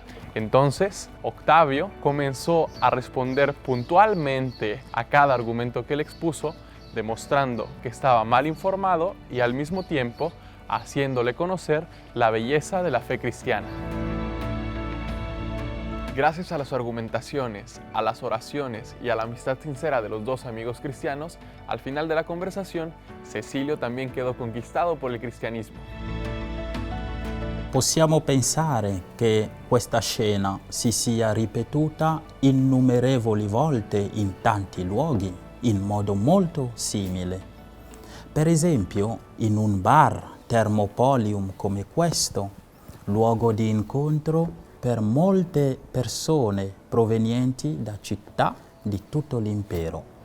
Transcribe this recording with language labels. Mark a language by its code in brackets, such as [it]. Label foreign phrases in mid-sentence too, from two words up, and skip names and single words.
[es] Entonces, Octavio comenzó a responder puntualmente a cada argumento que él expuso, demostrando que estaba mal informado y al mismo tiempo haciéndole conocer la belleza de la fe cristiana. Gracias a las argumentaciones, a las oraciones y a la amistad sincera de los dos amigos cristianos, al final de la conversación, Cecilio también quedó conquistado por el cristianismo. [it] Possiamo pensare che questa scena si sia ripetuta innumerevoli volte in tanti luoghi, in modo molto simile. Per esempio, in un bar thermopolium come questo, luogo di incontro per molte persone provenienti da città di tutto l'impero.